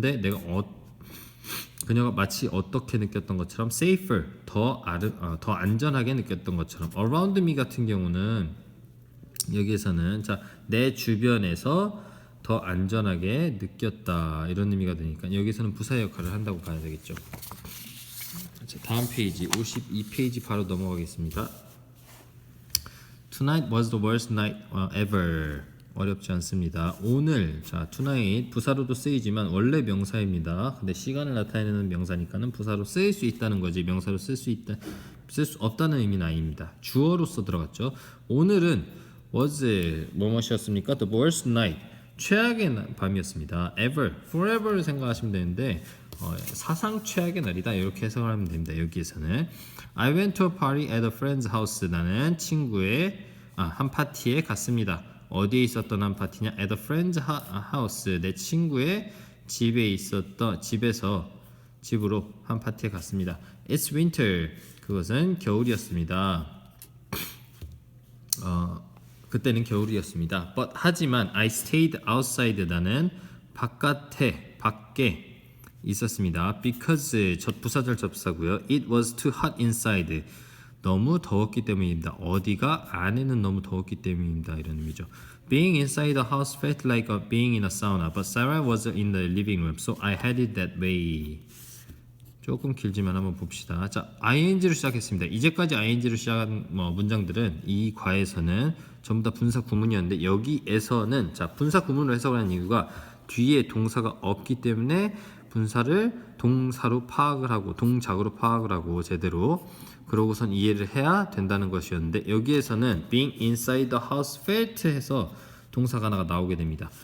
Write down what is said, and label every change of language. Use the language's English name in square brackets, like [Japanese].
[Korean] 근데 내가 그녀가 마치 어떻게 느꼈던 것처럼 safer 더 안전하게 느꼈던 것처럼 [English] around me [Korean] 같은 경우는 여기에서는 내 주변에서 더 안전하게 느꼈다 이런 의미가 되니까 여기서는 부사 역할을 한다고 봐야 되겠죠. 자, 다음 페이지 52페이지 바로 넘어가겠습니다. [English] Tonight was the worst night ever. [Korean] 어렵지 않습니다. 오늘 tonight 부사로도 쓰이지만 원래 명사입니다. 근데 시간을 나타내는 명사니까는 부사로 쓰일 수 있다는 거지 명사로 쓸 수 없다는 의미는 아닙니다. 주어로서 들어갔죠. 오늘은 was 뭐뭐이었습니까? [English] The worst night [Korean] 최악의 밤이었습니다. ever forever를 생각하시면 되는데 사상 최악의 날이다 이렇게 해석을 하면 됩니다. 여기에서는 [English] I went to a party at a friend's house. [Korean] 나는 친구의 한 파티에 갔습니다. 어디에 있었던 한 파티냐? [English] At a friend's house. [Korean] 내 친구의 집으로 한 파티에 갔습니다. [English] It's winter. [Korean] 그것은 겨울이었습니다. 그때는 겨울이었습니다. 하지만 [English] I stayed outside. [Korean] 나는 밖에 있었습니다. Because 부사절 접사고요. [English] It was too hot inside. [Korean] 너무 더웠기 때문입니다. 어디가 안에는 너무 더웠기 때문입니다. 이런 의미죠. [English] Being inside the house felt like being in a sauna, but Sarah was in the living room, so I had it that way. [Korean] 조금 길지만 한번 봅시다. 자, ing로 시작했습니다. 이제까지 ing로 시작한 문장들은 이 과에서는 전부 다 분사 구문이었는데 여기에서는 자, 분사 구문으로 해석을 하는 이유가 뒤에 동사가 없기 때문에 분사를 동사로 파악을 하고 동작으로 파악을 하고 제대로 그러고선 이해를 해야 된다는 것이었는데 여기에서는 [English] being inside the house felt [Korean] 해서 동사가 하나가 나오게 됩니다.